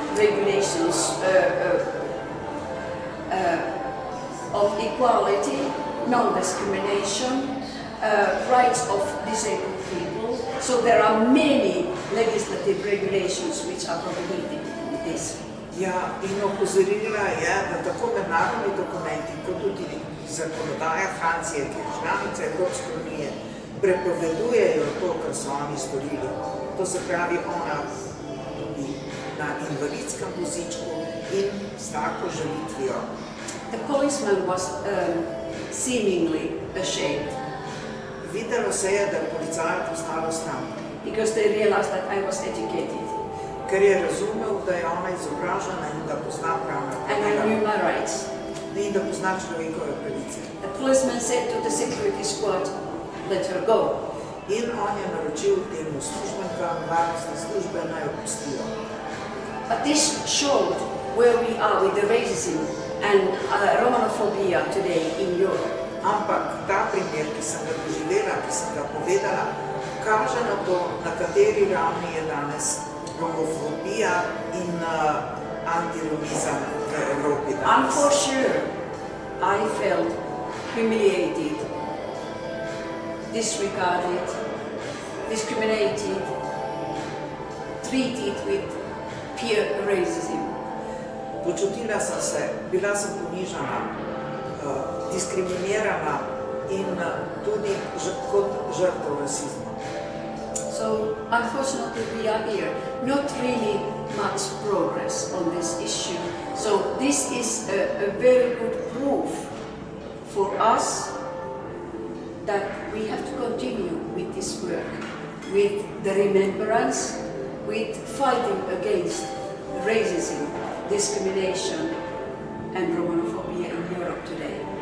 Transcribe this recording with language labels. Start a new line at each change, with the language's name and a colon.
English: regulations of equality, non-discrimination, rights of disabled people. So there are many legislative regulations which are prohibited in this.
Slovenian: Ja, in opozorila je, da tako mednarodni dokumenti, kot tudi zakonodaja Francije, ki je članica Evropske unije, prepovedujejo to, kar so oni storili. To se pravi, ona tudi na invalidskem vozičku in s tako žalitvijo.
English: The policeman was seemingly ashamed.
Slovenian: Videlo se je, da je policaja postalo sram.
English: Because they realized that I was educated.
Slovenian: Ker je razumel, da je ona izobražena in da pozna pravna
English: And I knew my rights.
Slovenian: In da pozna človekove pravice.
English: The policeman said to the security squad, let her go.
Slovenian: In on je naročil temu službenkam varnostne službe naj jo pustijo.
English: But this showed where we are with the racism and Romanophobia today in Europe.
Slovenian: Ampak ta primer, ki sem ga doživela, ki sem ga povedala, kaže na to, na kateri ravni je danes romofobija in antiromizem v Evropi danes.
English: And for sure, I felt humiliated, disregarded, discriminated, treated with peer racism.
Slovenian: Počutila sem se, bila sem ponižana, diskriminirana in tudi kot žrtev rasizma.
English: So, unfortunately, we are here. Not really much progress on this issue. So, this is a very good proof for us that we have to continue with this work, with the remembrance, with fighting against racism, discrimination, and Romanophobia in Europe today.